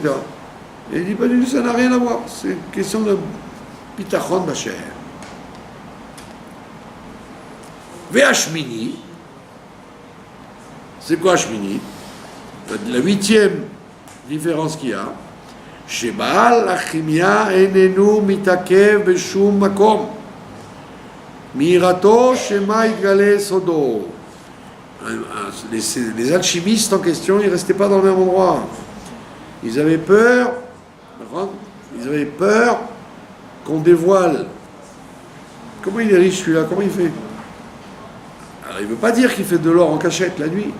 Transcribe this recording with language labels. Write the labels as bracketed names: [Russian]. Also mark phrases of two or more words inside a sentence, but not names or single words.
[French] Et il dit pas du tout, ça n'a rien à voir. C'est une question de [Hebrew] ביטחון בחר. [French] Ve'ashmini, c'est quoi Ashmini? La 8e différence qu'il y a. [Hebrew] שבעל הכימיה אינו מתעכב בשום מקום. מיראתו שמא יתגלה סודו. [French] Les alchimistes en question, ils ne restaient pas dans le même endroit. Ils avaient peur qu'on dévoile. Comment il est riche celui-là? Comment il fait? Alors il ne veut pas dire qu'il fait de l'or en cachette la nuit.